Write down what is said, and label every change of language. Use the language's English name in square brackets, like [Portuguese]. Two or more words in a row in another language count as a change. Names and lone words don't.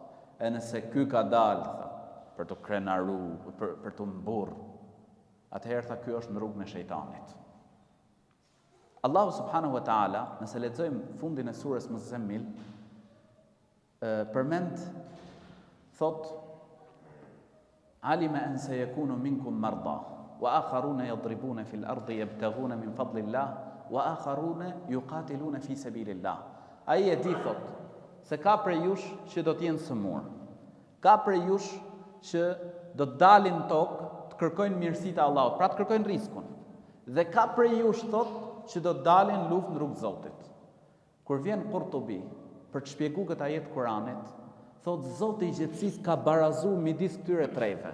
[Albanian] E nëse ky ka dalë, tha, për të krenaru, për të mburr, atëherë, tha, ky është në rrugën e shejtanit. Allahu [Arabic] سبحانه وتعالى, [Albanian] nëse lexojmë fundin e surës Muzammil, përmend, thot, [Arabic] علم أن سيكون منكم مرضى وآخرون يضربون في الأرض يبتغون من فضل الله وآخرون يقاتلون في سبيل الله. [Albanian] Ai e di thot se ka prej jush që do të jenë sëmur. Ka prej jush që do të dalin tokë të kërkojnë mirësitë e Allahut, pra të kërkojnë riskun. Dhe ka prej jush thot që do të dalin luftë në rrugë të Zotit. Kur vjen Qurtubi për të shpjeguar këtë ajet Kuranit, thot Zoti i gjithësisë ka barazu midis këtyre treve.